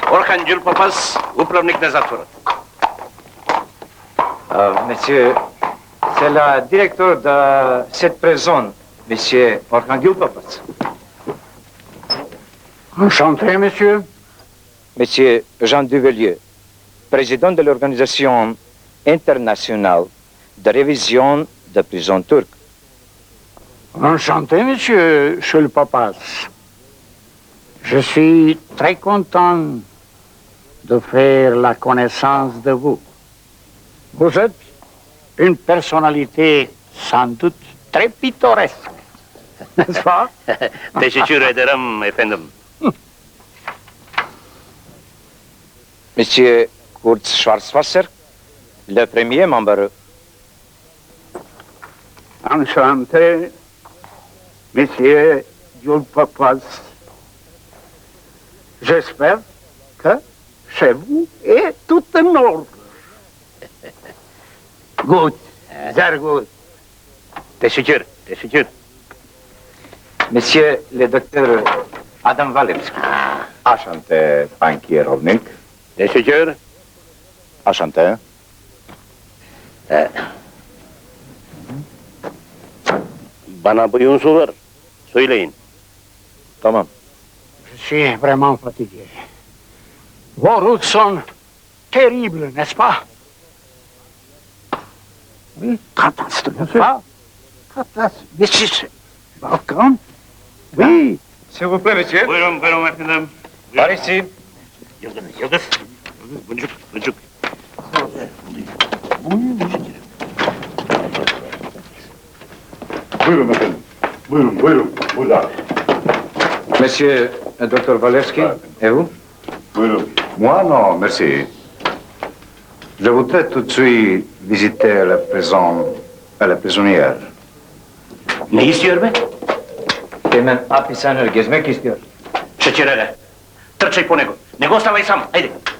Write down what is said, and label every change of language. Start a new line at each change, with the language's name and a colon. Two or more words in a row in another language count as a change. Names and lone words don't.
Macedonian: Архангел Папас, управник на затвора.
French: Monsieur, c'est le directeur de cette prison, monsieur Archangel Papas. Enchanté, monsieur. Monsieur Jean Duvelier, président de l'Organisation internationale de révision de prisons turques. Enchanté, monsieur Jules Papas. Je suis très content de faire la connaissance de vous. Vous êtes une personnalité sans doute très pittoresque, n'est-ce pas?
Turkish: Teşekkür ederim efendim.
French: Monsieur Kurt Schwarzwasser, le premier membre. Enchanté, monsieur Jules Papas. J'espère que chez vous est tout en ordre.
English: Good, very good.
Turkish: Teşekkür, teşekkür.
French: Monsieur le docteur Adam Walewski. Enchanté, banquier Rovnik.
Turkish: Teşekkür.
French: Enchanté.
Turkish: Bana buyurun sorular. Söyleyin. Tamam.
French: Je suis vraiment fatigué. Vos routes sont terribles, n'est-ce pas? Oui, catastrophe. Catastrophe. Balkan? Oui. S'il vous plaît, monsieur.
Turkish: Buyurun, buyurun efendim.
French: Par ici.
Turkish: Yıldız, Yıldız. Buncuk, buncuk. Buyurun efendim. Buyurun, buyurun. Burada.
French: Monsieur le docteur Walewski, et vous? Buyurun. Moi, non, merci. Je voudrais tout de suite visiter la prison et la prisonnière.
Turkish: Ne istiyor be? Hemen hapishaneleri gezmek istiyor.
Serbian: Şekerele. Trčaj po nego. Nego ostavaj sam, ajde.